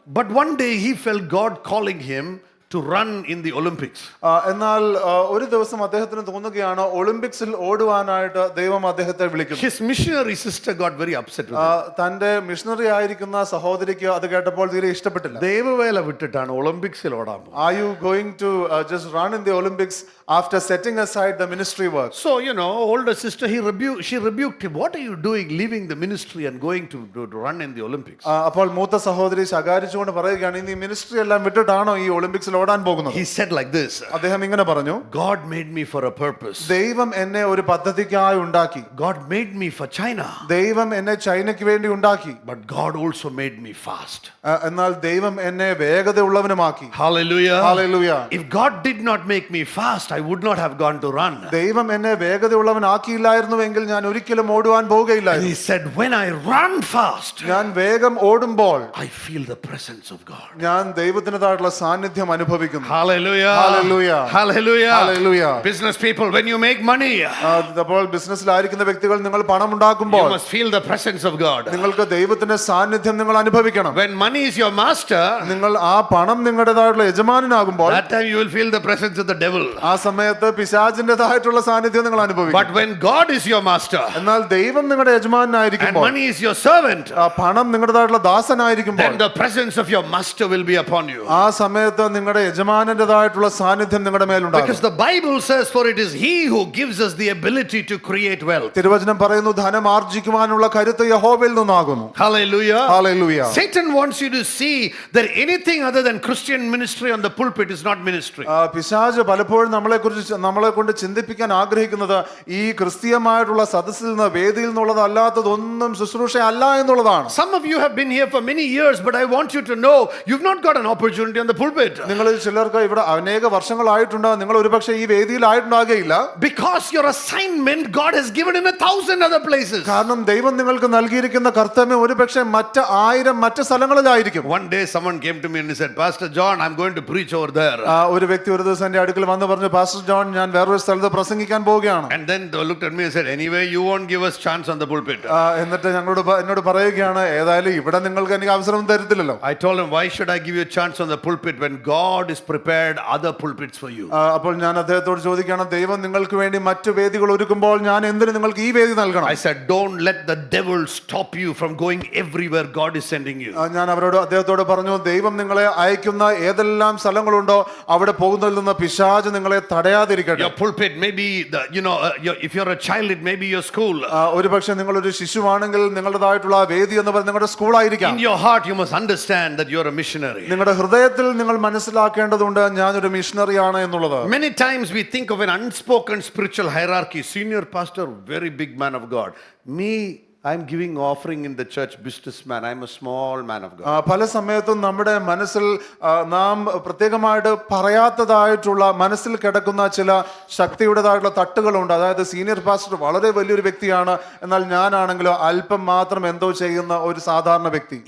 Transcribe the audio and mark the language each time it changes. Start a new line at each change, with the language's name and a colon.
English: But one day he felt God calling him to run in the Olympics.
Malayalam: എന്നാൽ ഒരു ദിവസം അദ്ദേഹത്തിന് തോന്നുകയാണ് ഒളിമ്പിക്സിൽ ഓടുവാനായിട്ട് ദൈവം അദ്ദേഹത്തെ വിളിക്കുന്നു.
English: His missionary sister got very upset with him.
Malayalam: തന്റെ മിഷണറി ആയിരിക്കുന്ന സഹോദരിക്ക് അത് കേട്ടപ്പോൾ തീരെ ഇഷ്ടപ്പെട്ടില്ല. ദൈവവേല വിട്ടിട്ടാണ് ഒളിമ്പിക്സിൽ ഓടാൻ പോകുന്നത്.
English: Are you going to just run in the Olympics after setting aside the ministry work? So, older sister, she rebuked him. What are you doing, leaving the ministry and going to run in the Olympics?
Malayalam: അപ്പോൾ മൂത്ത സഹോദരി ശകാരിച്ചുകൊണ്ട് പറയുകയാണ്, നീ ministry എല്ലാം വിട്ടിട്ടാണോ ഈ ഒളിമ്പിക്സിൽ ഓടാൻ പോകുന്നത്?
English: He said like this.
Malayalam: അദ്ദേഹം ഇങ്ങനെ പറഞ്ഞു,
English: God made me for a purpose.
Malayalam: ദൈവം എന്നെ ഒരു പദ്ധതിക്കായി ഉണ്ടാക്കി.
English: God made me for China.
Malayalam: ദൈവം എന്നെ ചൈനയ്ക്ക് വേണ്ടി ഉണ്ടാക്കി.
English: But God also made me fast.
Malayalam: എന്നാൽ ദൈവം എന്നെ വേഗതയുള്ളവനുമാക്കി. Hallelujah. Hallelujah.
English: If God did not make me fast, I would not have gone to run.
Malayalam: ദൈവം എന്നെ വേഗതയുള്ളവനാക്കിയില്ലായിരുന്നുവെങ്കിൽ ഞാൻ ഒരിക്കലും ഓടുവാൻ
English: And
Malayalam: പോവുകയില്ലായിരുന്നു.
English: he said, when I run fast,
Malayalam: ഞാൻ വേഗം ഓടുമ്പോൾ
English: I feel the presence of God.
Malayalam: ഞാൻ ദൈവത്തിൻ്റെതായിട്ടുള്ള സാന്നിധ്യം അനുഭവിക്കുന്നു. Hallelujah. Hallelujah. Hallelujah. Hallelujah.
English: Business people, when you make money,
Malayalam: അപ്പോൾ ബിസിനസ്സിലായിരിക്കുന്ന വ്യക്തികൾ നിങ്ങൾ പണം
English: you
Malayalam: ഉണ്ടാക്കുമ്പോൾ
English: must feel the presence of God.
Malayalam: നിങ്ങൾക്ക് ദൈവത്തിന്റെ സാന്നിധ്യം നിങ്ങൾ അനുഭവിക്കണം.
English: When money is your master,
Malayalam: നിങ്ങൾ ആ പണം നിങ്ങളുടേതായിട്ടുള്ള യജമാനനാകുമ്പോൾ
English: that time you will feel the presence of the devil.
Malayalam: ആ സമയത്ത് പിശാചിന്റേതായിട്ടുള്ള സാന്നിധ്യം നിങ്ങൾ അനുഭവിക്കും.
English: But when God is your master
Malayalam: എന്നാൽ ദൈവം നിങ്ങളുടെ
English: and
Malayalam: യജമാനായിരിക്കുമ്പോൾ,
English: money is your servant,
Malayalam: പണം നിങ്ങളുടേതായിട്ടുള്ള ദാസനായിരിക്കുമ്പോൾ,
English: then the presence of your master will be upon you.
Malayalam: ആ സമയത്ത് നിങ്ങളുടെ യജമാനന്റേതായിട്ടുള്ള സാന്നിധ്യം നിങ്ങളുടെ മേലുണ്ടാകും.
English: Because the Bible says, for it is he who gives us the ability to create wealth.
Malayalam: തിരുവചനം പറയുന്നു, ധനം ആർജിക്കുവാനുള്ള കരുത്ത് യഹോവയിൽ നിന്നാകുന്നു. Hallelujah. Hallelujah.
English: Satan wants you to see that anything other than Christian ministry on the pulpit is not ministry.
Malayalam: പിശാച് പലപ്പോഴും നമ്മളെ കൊണ്ട് ചിന്തിപ്പിക്കാൻ ആഗ്രഹിക്കുന്നത് ഈ ക്രിസ്തീയമായിട്ടുള്ള സദസ്സിൽ നിന്ന്, വേദിയിൽ നിന്നുള്ളതല്ലാത്തതൊന്നും ശുശ്രൂഷ അല്ല എന്നുള്ളതാണ്.
English: Some of you have been here for many years, but I want you to know you've not got an opportunity on the pulpit.
Malayalam: നിങ്ങളിൽ ചിലർക്ക് ഇവിടെ അനേക വർഷങ്ങളായിട്ടുണ്ട്, നിങ്ങൾ ഒരുപക്ഷെ ഈ വേദിയിലായിട്ടുണ്ടാകുകയില്ല.
English: Because your assignment God has given in 1,000 other places.
Malayalam: കാരണം ദൈവം നിങ്ങൾക്ക് നൽകിയിരിക്കുന്ന കർത്തവ്യം ഒരുപക്ഷെ മറ്റ് 1000 മറ്റ് സ്ഥലങ്ങളിലായിരിക്കും.
English: One day someone came to me and he said, Pastor John, I'm going to preach over there.
Malayalam: ഒരു വ്യക്തി ഒരു ദിവസം എന്റെ അടുക്കൽ വന്ന് പറഞ്ഞു, പാസ്റ്റർ ജോൺ, ഞാൻ വേറൊരു സ്ഥലത്ത് പ്രസംഗിക്കാൻ പോവുകയാണ്.
English: And then they looked at me and said, anyway, you won't give us chance on the pulpit.
Malayalam: എന്നിട്ട് എന്നോട് പറയുകയാണ്, ഏതായാലും ഇവിടെ നിങ്ങൾക്ക് എനിക്ക് അവസരം തരത്തില്ലല്ലോ.
English: I told him, why should I give you a chance on the pulpit when God has prepared other pulpits for you?
Malayalam: അപ്പോൾ ഞാൻ അദ്ദേഹത്തോട് ചോദിക്കുകയാണ്, ദൈവം നിങ്ങൾക്ക് വേണ്ടി മറ്റു വേദികൾ ഒരുക്കുമ്പോൾ ഞാൻ എന്തിനു നിങ്ങൾക്ക് ഈ വേദി നൽകണം?
English: I said, don't let the devil stop you from going everywhere God is sending you.
Malayalam: ഞാൻ അദ്ദേഹത്തോട് പറഞ്ഞു, ദൈവം നിങ്ങളെ അയക്കുന്ന ഏതെല്ലാം സ്ഥലങ്ങളുണ്ടോ അവിടെ പോകുന്നതിൽ നിന്ന് പിശാച് നിങ്ങളെ തടയാതിരിക്കട്ടെ.
English: Your pulpit may be if you're a child, it may be your school.
Malayalam: ഒരുപക്ഷെ നിങ്ങളൊരു ശിശുവാണെങ്കിൽ നിങ്ങളുടേതായിട്ടുള്ള വേദി എന്ന് പറയുന്നത് നിങ്ങളുടെ സ്കൂളായിരിക്കാം.
English: In your heart you must understand that you're a missionary.
Malayalam: നിങ്ങളുടെ ഹൃദയത്തിൽ നിങ്ങൾ മനസ്സിലാക്കേണ്ടതുണ്ട്, ഞാനൊരു മിഷണറിയാണ് എന്നുള്ളത്.
English: Many times we think of an unspoken spiritual hierarchy. Senior pastor, very big man of God. Me, I'm giving offering in the church, businessman. I'm a small man of God.
Malayalam: പല സമയത്തും നമ്മുടെ മനസ്സിൽ നാം പ്രത്യേകമായിട്ട് പറയാത്തതായിട്ടുള്ള മനസ്സിൽ കിടക്കുന്ന ചില ശക്തിയുടേതായിട്ടുള്ള തട്ടുകളുണ്ട്. അതായത് സീനിയർ പാസ്റ്റർ വളരെ വലിയൊരു വ്യക്തിയാണ്, എന്നാൽ ഞാനാണെങ്കിലോ അല്പം മാത്രം എന്തോ ചെയ്യുന്ന ഒരു സാധാരണ വ്യക്തി.